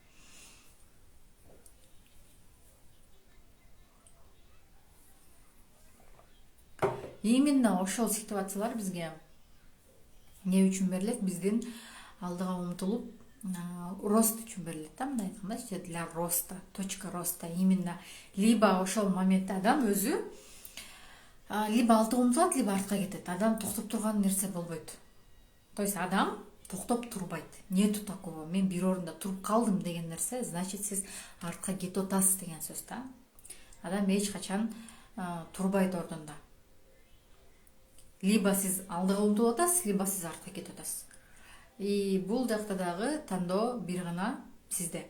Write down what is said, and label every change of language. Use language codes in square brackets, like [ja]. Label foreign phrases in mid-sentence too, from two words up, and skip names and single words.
[ky] Именно ошол ситуациялар бизге эмне үчүн берилет? Биздин алдыга умтулуп, рост үчүн берилет да, мындай айтканда, [ru] для роста, точка роста. [ky] Именно либо ошол моментте адам өзү либо алдыга умтулат, либо артка кетет. Адам токтоп турган нерсе болбойт. [ru] То есть [ky] адам токтоп турбайт. [ru] Нету такого, [ky] мен бир орунда туруп калдым деген нерсе, значит сиз артка кетип атасыз деген сөз да. Адам эч качан турбайт ордунда. Либо сиз алдыга умтулуп атасыз, либо сиз артка кетип атасыз. И бул жакта дагы тандоо бир гана сизде.